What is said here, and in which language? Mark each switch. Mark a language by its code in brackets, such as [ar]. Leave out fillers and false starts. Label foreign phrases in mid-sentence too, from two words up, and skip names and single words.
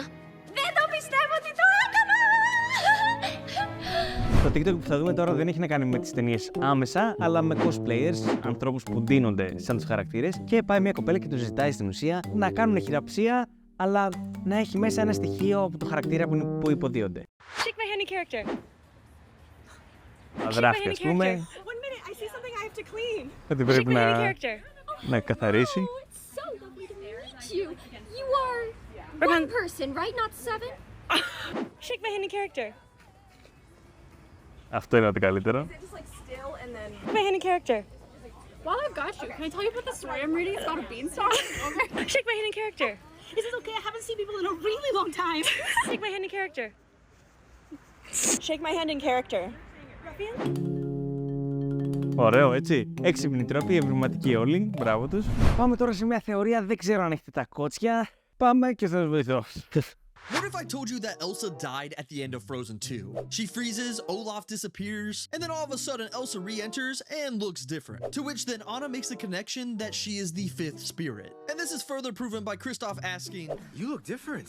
[el] Δεν το πιστεύω ότι το έκανα! Το TikTok που θα δούμε τώρα δεν έχει να κάνει με τις ταινίες άμεσα, αλλά με cosplayers, ανθρώπους που ντύνονται σαν τους χαρακτήρες και πάει μια κοπέλα και τους ζητάει στην ουσία να κάνουν χειραψία, αλλά να έχει μέσα ένα στοιχείο από το χαρακτήρα που υποδίονται. [en] Shake my handy character. [el] Αδράφει, ας πούμε. Ότι πρέπει να καθαρίσει. [en] One person, right? Not 7? Shake my handy character. [el] Αυτό είναι ό,τι καλύτερο. [en] My handy character. While I've got you, can I tell you about the story I'm reading? It's about a beanstalk. Shake my handy character. Is this okay? I haven't seen people in a really long time. Shake my handy character. Shake my hand in character. [el] Ωραίο, έτσι. Έξυπνη τρόπη, ευρηματικοί όλοι. Μπράβο τους. Πάμε τώρα σε μια θεωρία, δεν ξέρω αν έχετε τα κότσια. Πάμε και θα σας βοηθώ. [en] What if I told you that Elsa died at the end of Frozen 2? She freezes, Olaf disappears, and then all of a sudden Elsa re-enters and looks different. To which then Anna makes the connection that she is the 5th spirit. And this is further proven by Kristoff asking, "You look different.